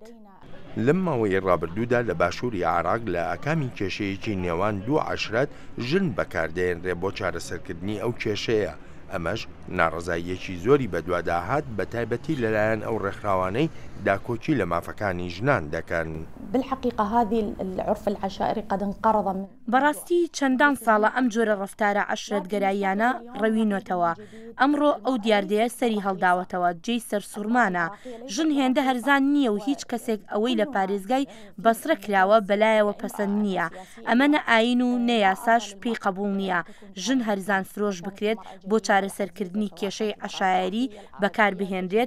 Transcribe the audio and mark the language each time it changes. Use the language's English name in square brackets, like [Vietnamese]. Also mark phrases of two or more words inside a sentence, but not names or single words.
[Central Kurdish] لەم ماوەی ڕابردوودا لە باشووری عێراق لە ئەکامی کێشەیەکی نێوان دوو عەشرەت ژن بەکاردێنرێ بۆ چارەسەرکردنی ئەو کێشەیە. ئەمەش ناڕزاییەکی زۆری بەدواداهات بە تایبەتی لەلایەن ئەو ڕێکخراوانەی داکۆچی لە مافەکانی ژنان دەکەن. [Arabic] بالحقيقة هذه العرف العشائري قد انقرض من [Central Kurdish] بەڕاستی چەندان ساڵە ئەم جۆرە ڕەفتارە عەشرەتگەراییانە ڕەوینۆتەوە. ئەمڕۆ ئەو دیاردەیە سەری هەڵداوەتەوە، جێی سەرسوورمانە. ژن هێندە هەرزان نییە و هیچ کەسێک ئەوەی لە پارێزگای بەسرە کراوە بەلایەوە پەسەند نییە. ئەمە نە ئاین و نە یاساش پێی قبوڵ نییە ژن هەرزان فرۆش بکرێت بۆ چارەسەرکردنی کێشەی عەشایری بەکار بهێنرێت.